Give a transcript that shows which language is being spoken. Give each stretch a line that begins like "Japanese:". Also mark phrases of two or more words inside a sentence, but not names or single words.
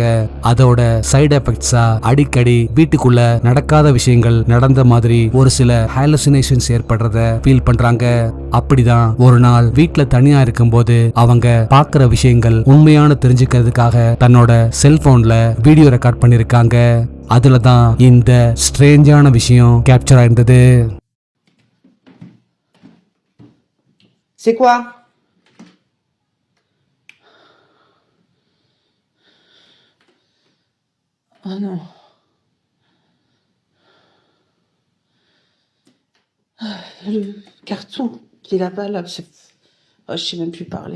Tamil: அதோட
English: side effects
Tamil: அடிக்கடி வீட்டுக்குள்ள நடக்காத விஷயங்கள் நடந்த மாதிரி ஒரு சில ஹாலுசினேஷன்ஸ் ஏற்படுறத ஃபீல் பண்றாங்க. அப்படிதான் ஒரு நாள் வீட்டுல தனியா இருக்கும்போது அவங்க பாக்குற விஷயங்கள் உண்மையான தெரிஞ்சுக்கிறதுக்காக தன்னோட செல்போன்ல
English: video record
Tamil: பண்ணிருக்காங்க. அதுலதான் இந்த ஸ்ட்ரேஞ்சான விஷயம் கேப்சர் ஆயிருந்தது.
French: C'est quoi? Oh non. Le carton qui est là-bas, là, oh, je sais même plus parler.